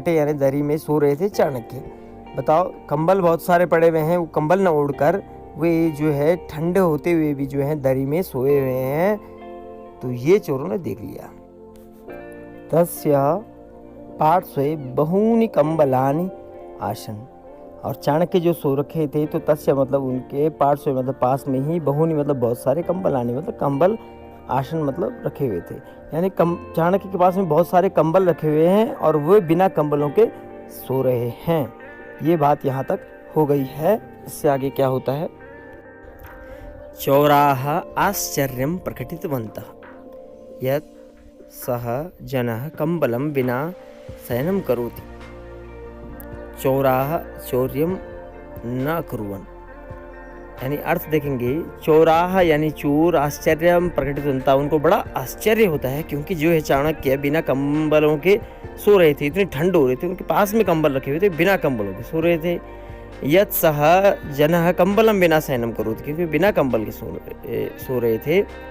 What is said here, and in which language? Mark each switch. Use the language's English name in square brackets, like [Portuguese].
[Hindi] कटे यानी दरी में सो रहे थे चाणक्य। बताओ, कंबल बहुत सारे पड़े हुए हैं, वो कंबल न ओढ़कर वे जो है ठंडे होते हुए भी जो है दरी में सोए हुए हैं। तो ये चोरों ने देख लिया। [Sanskrit] तस्य पार्श्वे बहूनि कंबलानि आसन। [Hindi] और चाणक्य जो सो रखे थे, तो तस्य मतलब उनके पार्श्वे मतलब पास में ही, बहूनि मतलब बहुत सारे, कंबलानि मतलब कंबल, आसन मतलब रखे हुए थे। यानी चाणक्य के पास में बहुत सारे कंबल रखे हुए हैं और वे बिना कंबलों के सो रहे हैं। ये बात यहाँ तक हो गई है। इससे आगे क्या होता है? [Sanskrit] चौराः आश्चर्यं प्रकटितवन्तः यत् सः जनः कंबलं विना शयनं करोति। चौराः चौर्यं न अकुर्वन्, [Hindi] यानी अर्थ देखेंगे। चौराह यानी चोर, [Sanskrit] आश्चर्य प्रकटितवन्तः, [Hindi] उनको बड़ा आश्चर्य होता है क्योंकि जो है चाणक्य बिना कंबलों के सो रहे थे। इतनी ठंड हो रही थी, उनके पास में कंबल रखे हुए थे, बिना कंबलों के सो रहे थे। [Sanskrit] यत् सः जनः कंबलं विना शयनं करोति, [Hindi] क्योंकि बिना कंबल के सो रहे थे।